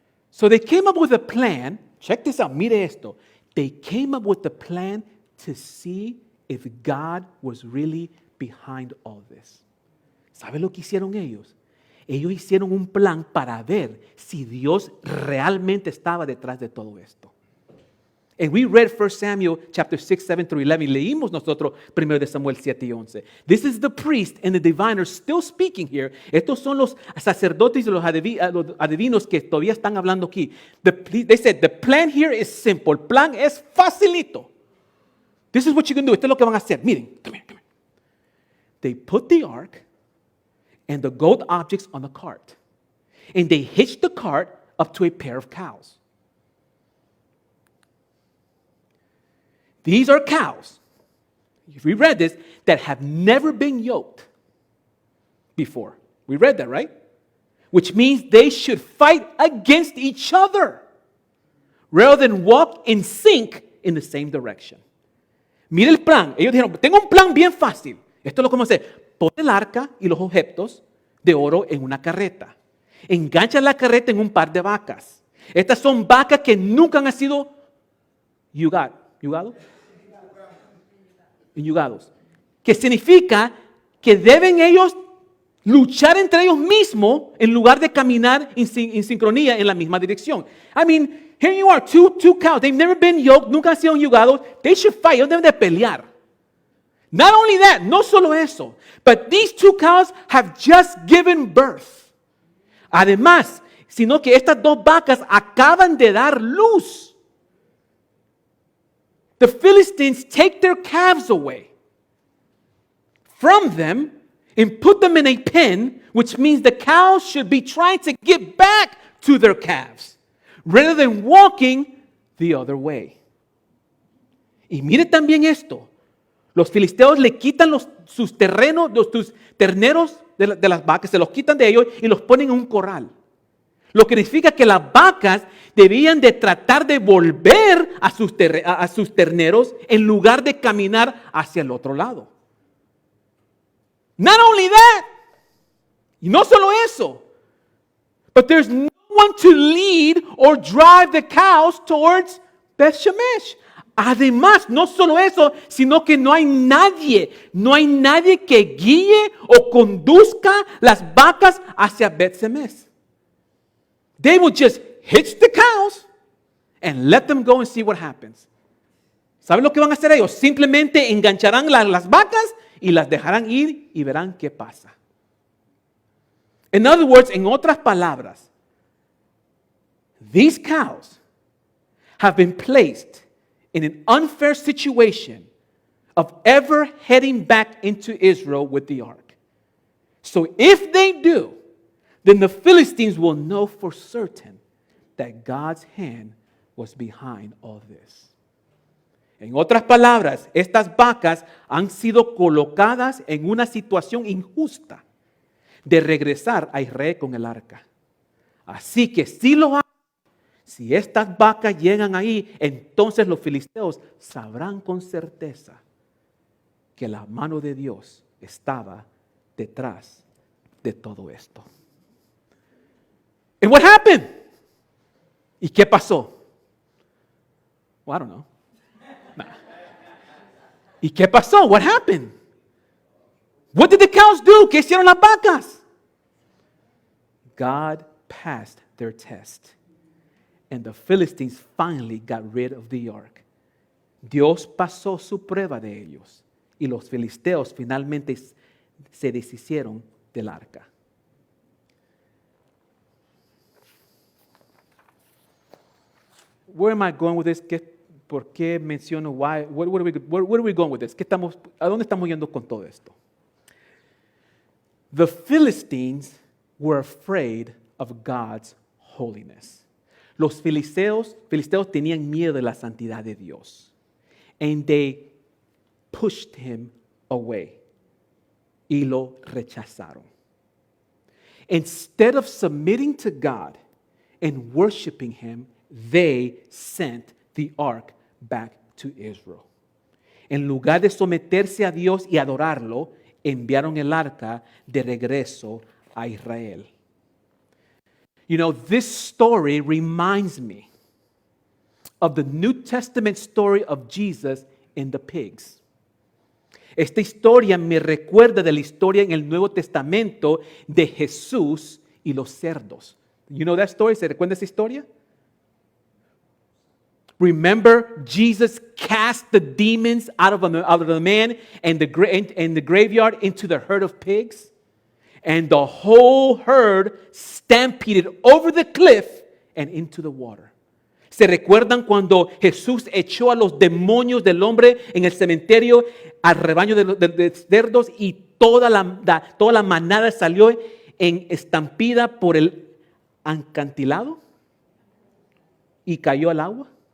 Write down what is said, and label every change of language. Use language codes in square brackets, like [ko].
[en] So they came up with a plan. Check this out. [es] Mire esto. [en] They came up with a plan to see if God was really behind all this. [es] ¿Sabe lo que hicieron ellos? Ellos hicieron un plan para ver si Dios realmente estaba detrás de todo esto. [en] And we read 1 Samuel chapter 6, 7 through 11. [es] Leímos nosotros 1 de Samuel 7 y 11. [en] This is the priest and the diviners still speaking here. [es] Estos son los sacerdotes y los adivinos que todavía están hablando aquí. [en] They said, the plan here is simple. [es] El plan es facilito. [en] This is what you can do. [es] Esto es lo que van a hacer. [en] Miren, come here. They put the ark and the gold objects on the cart. And they hitched the cart up to a pair of cows. These are cows, if we read this, that have never been yoked before. We read that, right? Which means they should fight against each other rather than walk in sync in the same direction. [es] Mira el plan. Ellos dijeron, tengo un plan bien fácil. Esto es lo que vamos a hacer. Pon el arca y los objetos de oro en una carreta. Engancha la carreta en un par de vacas. Estas son vacas que nunca han sido enyugados, que significa que deben ellos luchar entre ellos mismos en lugar de caminar en sincronía en la misma dirección. [en] I mean, here you are, two cows, they've never been yoked, [es] nunca han sido enyugados, [en] they should fight, [es] ellos deben de pelear. [en] Not only that, [es] no solo eso, [en] but these two cows have just given birth. [es] Además, sino que estas dos vacas acaban de dar luz. [en] The Philistines take their calves away from them and put them in a pen, which means the cows should be trying to get back to their calves rather than walking the other way. [es] Y mire también esto. Los filisteos le quitan sus terneros de las vacas, se los quitan de ellos y los ponen en un corral. Lo que significa que las vacas debían de tratar de volver a sus terneros en lugar de caminar hacia el otro lado. [en] Not only that, [es] y no solo eso, [en] but there's no one to lead or drive the cows towards Beth Shemesh. [es] Además, no solo eso, sino que no hay nadie que guíe o conduzca las vacas hacia Beth Shemesh. [en] they would just hitch the cows and let them go and see what happens. [es] ¿Saben lo que van a hacer ellos? Simplemente engancharán las vacas y las dejarán ir y verán qué pasa. [en] In other words, [es] en otras palabras, [en] these cows have been placed in an unfair situation of ever heading back into Israel with the ark. So if they do, then the Philistines will know for certain that God's hand was behind all this. [es] En otras palabras, estas vacas han sido colocadas en una situación injusta de regresar a Israel con el arca. Así que si estas vacas llegan ahí, entonces los filisteos sabrán con certeza que la mano de Dios estaba detrás de todo esto. [en] And what happened? [es] ¿Y qué pasó? [en] Well, I don't know. Nah. ¿Y qué pasó? What happened? What did the cows do? [es] ¿Qué hicieron las vacas? [en] God passed their test, and the Philistines finally got rid of the ark. [es] Dios pasó su prueba de ellos, y los filisteos finalmente se deshicieron del arca. [en] Where am I going with this? [es] ¿Por qué menciono [en] why? Where are we going with this? [es] ¿A dónde estamos yendo con todo esto? [en] The Philistines were afraid of God's holiness. [es] Los filisteos tenían miedo de la santidad de Dios. [en] And they pushed him away. [es] Y lo rechazaron. [en] Instead of submitting to God and worshiping him, they sent the ark back to Israel. [es] En lugar de someterse a Dios y adorarlo, enviaron el arca de regreso a Israel. [en] You know, this story reminds me of the New Testament story of Jesus and the pigs. [es] Esta historia me recuerda de la historia en el Nuevo Testamento de Jesús y los cerdos. [en] You know that story? [es] ¿Se recuerda esa historia? [en] Remember, Jesus cast the demons out of the man and the graveyard into the herd of pigs. And the whole herd stampeded over the cliff and into the water. [es] ¿Se recuerdan cuando Jesús echó a los demonios del hombre en el cementerio al rebaño de cerdos y toda la manada salió en estampida por el acantilado y cayó al agua?